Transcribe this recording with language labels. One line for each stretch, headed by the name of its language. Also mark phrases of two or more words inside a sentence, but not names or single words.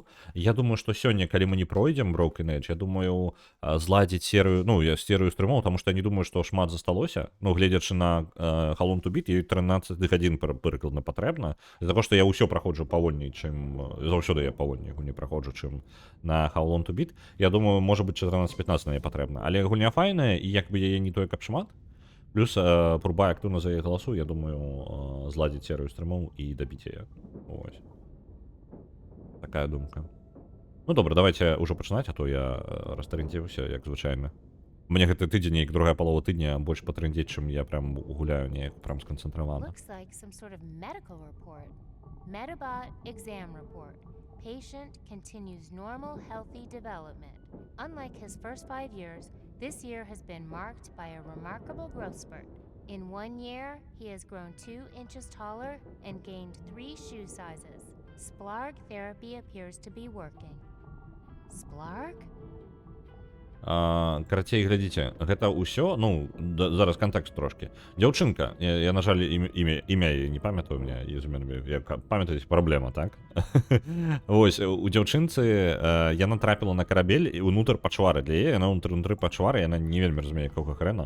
Belarusian: Я думаю, што сёння, калі мы не пройдзем Broken Age, я думаю, зладзіць серыю, серыю стрымоў, таму што я не думаю, што шмат засталося. Гледзячы на How Long to Beat, ёй 13 гадзін прыкладна патрэбна. З-за таго, што я ўсё праходжу павольней, чым... Заўсёды я павольней гульні праходжу, чым на How Long to Beat. Я думаю, можа быць, 14-15 на яе патрэбна. Але гульня файная, і як бы яе не тое, каб шмат.
Ukrainian: Плюс Пурбай активно за її голосує, я думаю, зладить серію стрімов і добить її. Ось. Така думка. Ну добре, давайте уже починати, а то я розторрентився, як звичайно.
Belarusian: Мне гэты тыдзень і другая палова тыдня больш патрындзець, чым я прям гуляю неяк прям сканцэнтравана.
English: Looks like some sort of medical report. Metabot exam report. Patient continues normal, healthy development. Unlike his first 5 years, this year has been marked by a remarkable growth spurt. In 1 year, he has grown 2 inches taller and gained 3 shoe sizes. Splarg therapy appears to be working. Splarg?
Belarusian: Карацей, глядзіце, гэта ўсё, ну, зараз кантэкст трошкі. Дзяўчынка, я на жаль, імя яе не памятаю,
Russian: у меня
Belarusian: я памятаюць праблема, так? Вось, у дзяўчынцы яна трапіла на карабель і ўнутр пачвары для яе, яна ўнутры пачвары, яна не вельмі разумее, якога хрэна.